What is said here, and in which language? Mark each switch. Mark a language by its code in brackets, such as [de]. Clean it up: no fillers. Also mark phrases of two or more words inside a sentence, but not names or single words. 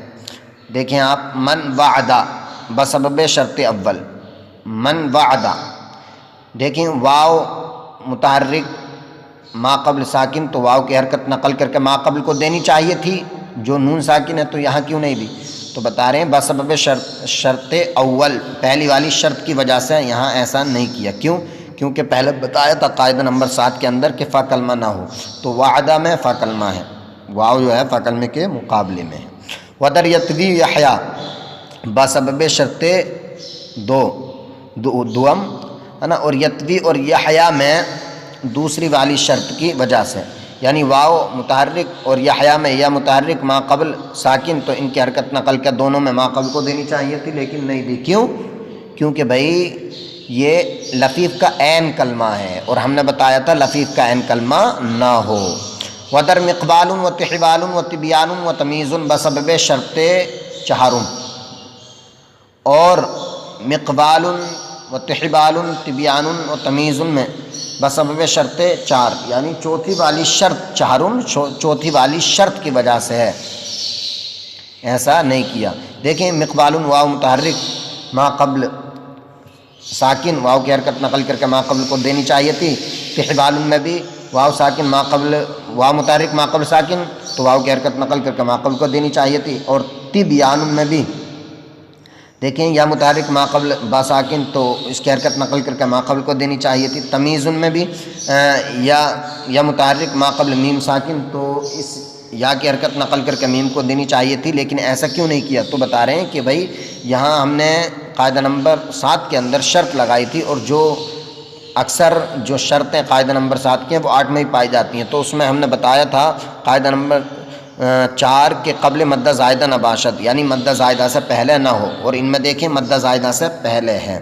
[ur] دیکھیں آپ، [fa] من وعدہ بسبب شرط اول، [ur] من وعدہ، دیکھیں واو متحرک ما قبل ساکن، تو واو کی حرکت نقل کر کے ما قبل کو دینی چاہیے تھی، جو نون ساکن ہے تو یہاں کیوں نہیں دی؟ تو بتا رہے ہیں [fa] بسبب شرط اول، [ur] پہلی والی شرط کی وجہ سے یہاں ایسا نہیں کیا۔ کیوں؟ کیونکہ پہلے بتایا تھا قاعدہ نمبر 7 کے اندر کہ فا کلمہ نہ ہو، تو وعدہ میں فا کلمہ ہے، واو جو ہے فا کلمے کے مقابلے میں ہے۔ [fa] ودر یتوی یحیا بسبب شرط دوم [ur] ہے نا، اور یتوی اور یحیا میں دوسری والی شرط کی وجہ سے، یعنی واو متحرک اور یحیا میں یا متحرک ما قبل ساکن، تو ان کی حرکت نقل کے دونوں میں ما قبل کو دینی چاہیے تھی لیکن نہیں دی۔ کیوں؟ کیونکہ بھائی یہ لفیف کا عین کلمہ ہے، اور ہم نے بتایا تھا لفیف کا عین کلمہ نہ ہو۔ [fa] ودر مقبال و تحبال و تبیان و تمیز بسبب شرط چہارم، [ur] اور مقبال و تحبال تبیان و تمیز میں [fa] بسبب شرط 4، [ur] یعنی چوتھی والی شرط، چہارم چوتھی والی شرط کی وجہ سے ہے، ایسا نہیں کیا۔ دیکھیں مقبال واو متحرک ما قبل ساکن، واو کی حرکت نقل کر کے ما قبل کو دینی چاہیے تھی۔ تحبال میں بھی واو ساکن ما قبل، واو متحرک ما قبل ساکن، تو واو کی حرکت نقل کر کے ما قبل کو دینی چاہیے تھی۔ اور تبیان میں بھی دیکھیں یا متحرک ما قبل با ساکن، تو اس کی حرکت نقل کر کے ما قبل کو دینی چاہیے تھی۔ تمیز میں بھی یا متحرک ما قبل میم ساکن، تو اس یا کی حرکت نقل کر کے میم کو دینی چاہیے تھی، لیکن ایسا کیوں نہیں کیا؟ تو بتا رہے ہیں کہ بھائی یہاں ہم نے قاعدہ نمبر 7 کے اندر شرط لگائی تھی، اور جو اکثر جو شرطیں قاعدہ نمبر 7 کی ہیں وہ 8 میں ہی پائی جاتی ہیں، تو اس میں ہم نے بتایا تھا قاعدہ نمبر 4 کے [fa] قبل مدہ زائدہ نہ باشد، [ur] یعنی مدہ زائدہ سے پہلے نہ ہو، اور ان میں دیکھیں مدہ زائدہ سے پہلے ہے۔